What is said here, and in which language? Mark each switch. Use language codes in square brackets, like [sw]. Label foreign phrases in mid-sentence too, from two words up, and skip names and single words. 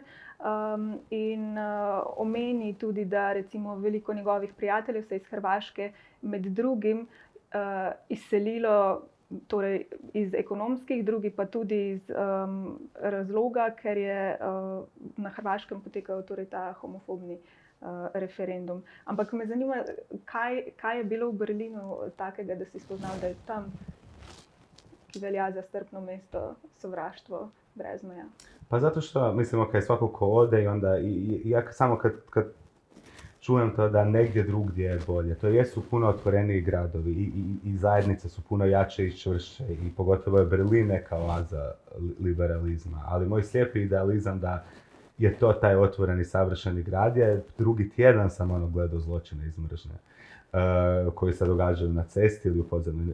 [sl] In omeni tudi, da recimo veliko njegovih prijateljev se iz Hrvaške med drugim izselilo, torej iz ekonomskih, drugi pa tudi iz razloga, ker je na Hrvaškem potekal torej ta homofobni referendum. Ampak me zanima, kaj je bilo v Berlinu takega, da si spoznal, da je tam, ki velja za strpno mesto, sovraštvo brez meja? [hr] Pa zato što, mislim, ok, svako ko ode i onda, i ja samo kad čujem to da negdje drugdje je bolje, to jesu puno otvoreniji gradovi i zajednice su puno jače i čvršće i pogotovo je Berlin neka oaza liberalizma, ali moj slijepi idealizam da je to taj otvoreni savršeni grad, je drugi tjedan sam gledao zločine iz mržnje koji se događaju na cesti ili u podzemlju.